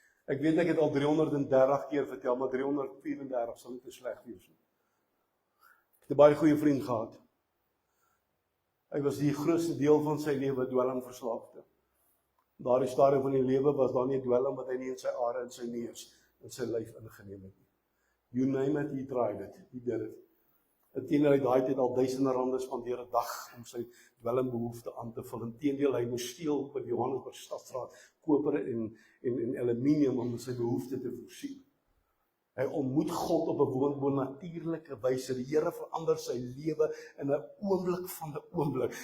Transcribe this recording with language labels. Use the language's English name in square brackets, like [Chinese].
[Afrikaans] Ek weet ek het al 330 keer vertel, maar 334 sal nie te sleg wees nie. Ek het 'n baie goeie vriend gehad. Hy was die grootste deel van sy lewe dwelmverslaafde. Daardie stadium van die lewe was daar nie 'n dwelm wat hy nie in sy are, in sy neus, in sy lyf ingeneem het nie. [English] You name it, he tried it, he did it. [Afrikaans] Inteendeel, hy daai tyd al duisende rande spandeer 'n dag om sy dwelmbehoefte aan te vul. Inteendeel, hy moes steel by die Johannesburg Stadstraat koper en aluminium om sy behoefte te voorsien. Hy ontmoet God op 'n bonatuurlike wyse. Die Here verander sy lewe in 'n oomblik van 'n oomblik.